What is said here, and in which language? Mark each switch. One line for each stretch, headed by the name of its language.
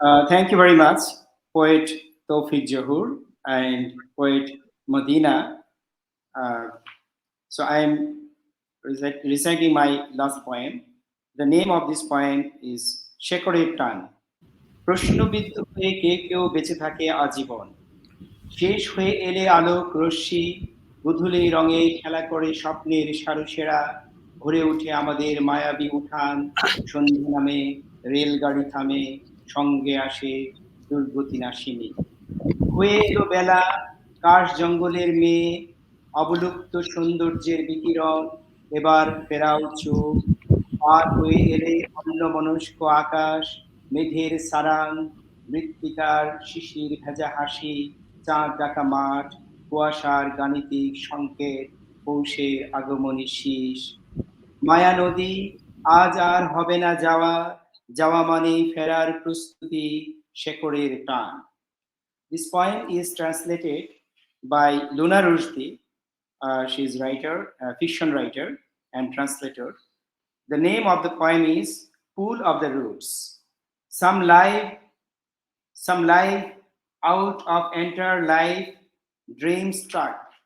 English: Thank you very much, poet Toufiq Zohur and poet Madina. So I am reciting my last poem. The name of this poem is শেকড়ের টান।
Bangla: প্রশ্নবিদ্ধ হয়ে কেউ বেঁচে থাকে আজীবন, শেষ হয়ে এলে আলোক রশ্মি, গোধূলি রঙে খেলা করে স্বপ্নের সারুসেরা, ভরে উঠে আমাদের মায়াবী উঠান, সন্ধ্যা নামে রেলগাড়ি থামে, সঙ্গে আসে দুর্গতি নাশিনী। হয়ে এলো বেলা, কাশ জঙ্গলের মেয়ে, অবলুপ্ত সৌন্দর্যের বিকিরণ, এবার ফেরাও চোখ, পার হয়ে এলে অন্যমনস্ক আকাশ, মেঘের সারাং, মৃত্তিকার শিশির ভেজা হাসি, চাঁদ ডাকা মাঠ, কুয়াশার গাণিতিক সংকেত, পৌষের আগমনী শীষ। মায়া নদী আজ আর হবে না যাওয়া, যাওয়া মানেই ফেরার প্রস্তুতি, শেকড়ের টান।
English: This poem is translated by Luna Rushdie. She is writer, fiction writer and translator. The name of the poem is Pool of the Roots. Some life out of entire life, dream struck.